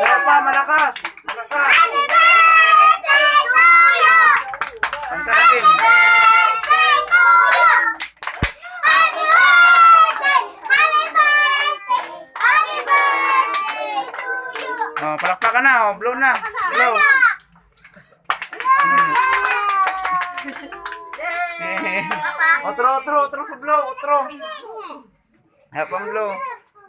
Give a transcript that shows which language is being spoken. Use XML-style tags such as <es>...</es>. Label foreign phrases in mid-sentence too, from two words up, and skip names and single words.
<tl>Sayo pa, malakas. Malakas.</tl> <en>Happy birthday to you.</en> <tl>Kanta lagi.</tl> <en>Happy birthday to you. Happy birthday. Happy birthday. Happy birthday to you.</en> <tl>Oh, palakpakan na, oh, blow na. Blow. Otro sa blow, otro. Hapang blow.</tl>